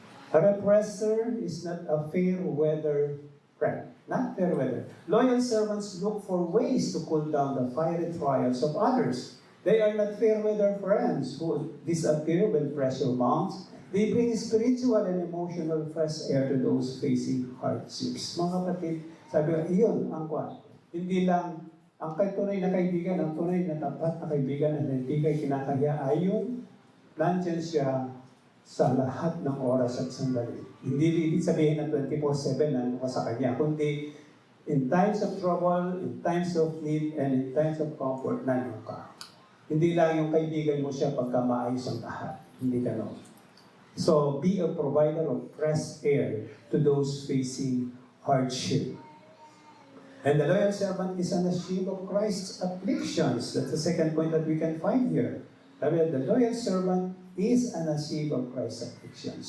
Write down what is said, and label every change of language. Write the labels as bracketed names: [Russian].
[English] A repressor is not a fair weather friend. Not fair weather. Loyal servants look for ways to cool down the fiery trials of others. They are not fair weather friends who disappear when pressure mounts. They bring spiritual and emotional fresh air to those facing hardships. [Filipino] Mga kapatid, sabi ko, iyon ang kwan. Hindi lang ang tunay na kaibigan, ang tunay na tapat na kaibigan na hindi kay kinakahiya ay yung nandyan siya sa lahat ng oras at sandali. Hindi ibig sabihin na 24/7 na ka sa kanya, kundi [English] in times of trouble, in times of need, and in times of comfort, [Filipino] nandiyan ka. Hindi lang yung kaibigan mo siya pagka maayos ang lahat. Hindi gano'n. [English] So, be a provider of fresh air to those facing hardship. And the loyal servant is an sheep of Christ's afflictions. That's the second point that we can find here. The loyal servant is an sheep of Christ's afflictions.